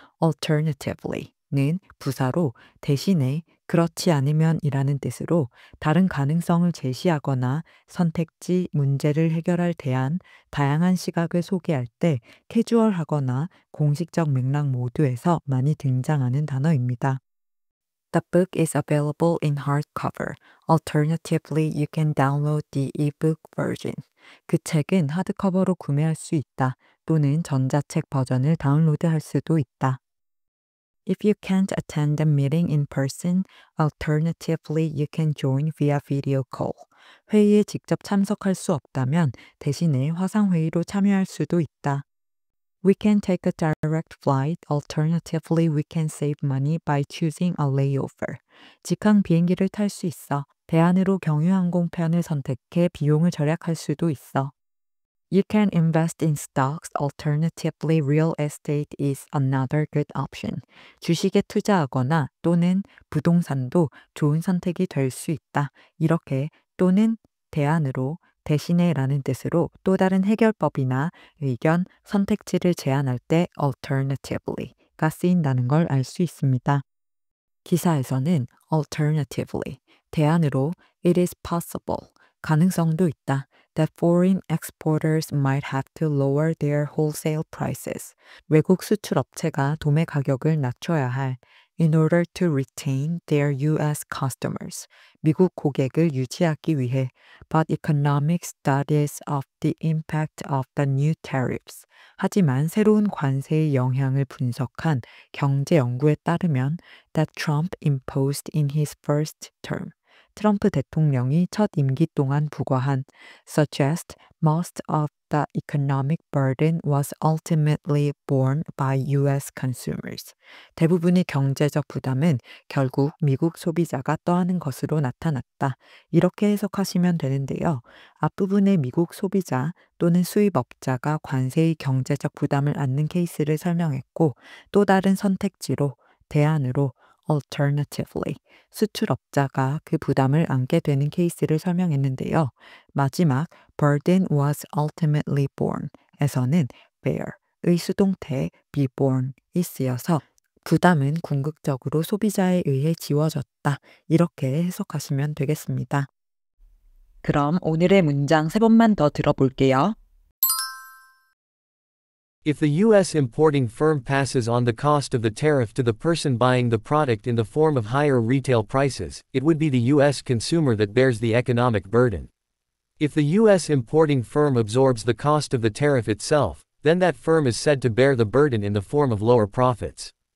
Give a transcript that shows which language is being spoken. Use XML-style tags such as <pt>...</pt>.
<ko>alternatively는 부사로 대신에, 그렇지 않으면 이라는 뜻으로 다른 가능성을 제시하거나 선택지, 문제를 해결할 대안, 다양한 시각을 소개할 때 캐주얼하거나 공식적 맥락 모두에서 많이 등장하는 단어입니다.</ko> <en>The book is available in hardcover. Alternatively, you can download the ebook version.</en> <ko>그 책은 하드커버로 구매할 수 있다. 또는 전자책 버전을 다운로드할 수도 있다.</ko> <en>If you can't attend the meeting in person, alternatively you can join via video call.</en> <ko>회의에 직접 참석할 수 없다면 대신에 화상회의로 참여할 수도 있다.</ko> <en>We can take a direct flight. Alternatively, we can save money by choosing a layover.</en> <ko>직항 비행기를 탈 수 있어. 대안으로 경유항공편을 선택해 비용을 절약할 수도 있어.</ko> <en>You can invest in stocks. Alternatively, real estate is another good option.</en> <ko>주식에 투자하거나 또는 부동산도 좋은 선택이 될 수 있다. 이렇게 또는 대안으로 대신에 라는 뜻으로 또 다른 해결법이나 의견, 선택지를 제안할 때 alternatively 가 쓰인다는 걸 알 수 있습니다. 기사에서는</ko> <en>alternatively,</en> <ko>대안으로</ko> <en>it is possible,</en> <ko>가능성도 있다,</ko> <en>that foreign exporters might have to lower their wholesale prices,</en> <ko>외국 수출 업체가 도매 가격을 낮춰야 할</ko> <en>in order to retain their US customers,</en> <ko>미국 고객을 유지하기 위해,</ko> <en>but economic studies of the impact of the new tariffs,</en> <ko>하지만 새로운 관세의 영향을 분석한 경제 연구에 따르면</ko> <en>that Trump imposed in his first term,</en> <ko>트럼프 대통령이 첫 임기 동안 부과한</ko> <en>suggest most of the economic burden was ultimately borne by US consumers.</en> <ko>대부분의 경제적 부담은 결국 미국 소비자가 떠안은 것으로 나타났다. 이렇게 해석하시면 되는데요. 앞부분에 미국 소비자 또는 수입업자가 관세의 경제적 부담을 안는 케이스를 설명했고, 또 다른 선택지로 대안으로 alternatively, 수출업자가 그 부담을 안게 되는 케이스를 설명했는데요. 마지막</ko> <en>burden was ultimately borne</en> <ko>에서는 bear의 수동태 be borne이 쓰여서 부담은 궁극적으로 소비자에 의해 지워졌다. 이렇게 해석하시면 되겠습니다. 그럼 오늘의 문장 3번만 더 들어볼게요.</ko> <en>If the U.S. importing firm passes on the cost of the tariff to the person buying the product in the form of higher retail prices, it would be the U.S. consumer that bears the economic burden. If the U.S. importing firm absorbs the cost of the tariff itself, then that firm is said to bear the burden in the form of lower profits.</en>